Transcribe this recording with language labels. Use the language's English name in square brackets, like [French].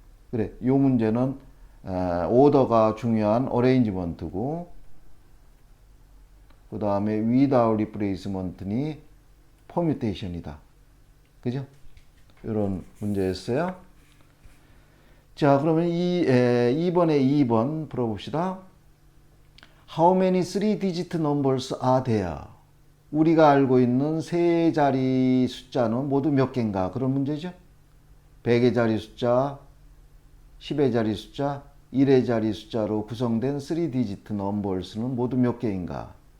[Korean] 그래, 요 문제는 오더가 중요한 어레인지먼트고 그 다음에 [English] without replacement [Korean] 니 퍼뮤테이션이다. 그죠? 이런 문제였어요. 자, 그러면 2번에 2번 풀어봅시다. [English] How many three-digit numbers are there? [Korean] 우리가 알고 있는 세 자리 숫자는 모두 몇 개인가? 그런 문제죠. 100의 자리 숫자, 10의 자리 숫자, 1의 자리 숫자로 구성된 3-digit numbers는 모두 몇 개인가?